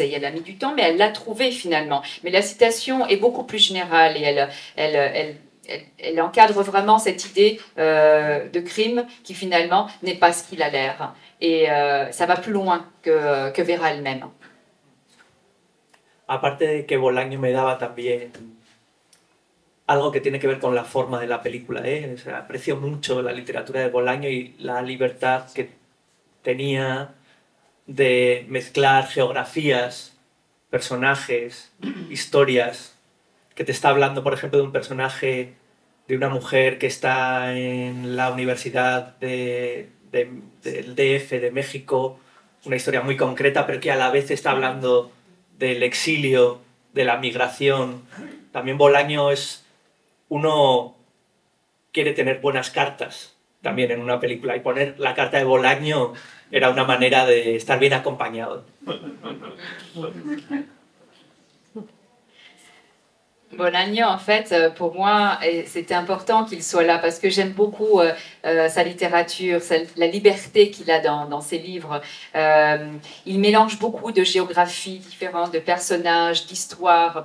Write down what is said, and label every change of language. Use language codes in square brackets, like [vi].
[fr] Et elle a mis du temps, mais elle l'a trouvée finalement. Mais la citation est beaucoup plus générale et elle encadre vraiment cette idée de crime qui finalement n'est pas ce qu'il a l'air. Et ça va plus loin que Vera elle-même. [es] Aparte de que Bolaño me daba también algo que tiene que ver con la forma de la película, ¿eh? O sea, aprecio mucho la literatura de Bolaño y la libertad que tenía de mezclar geografías, personajes, historias, que te está hablando, por ejemplo, de un personaje de una mujer que está en la Universidad del DF de México, una historia muy concreta, pero que a la vez está hablando del exilio, de la migración. También Bolaño uno quiere tener buenas cartas también en una película, y poner la carta de Bolaño era una manera de estar bien acompañado. [fr] Bolaño, en fait, pour moi, c'était important qu'il soit là parce que j'aime beaucoup sa littérature, la liberté qu'il a dans ses livres. Il mélange beaucoup de géographies différentes, de personnages, d'histoires.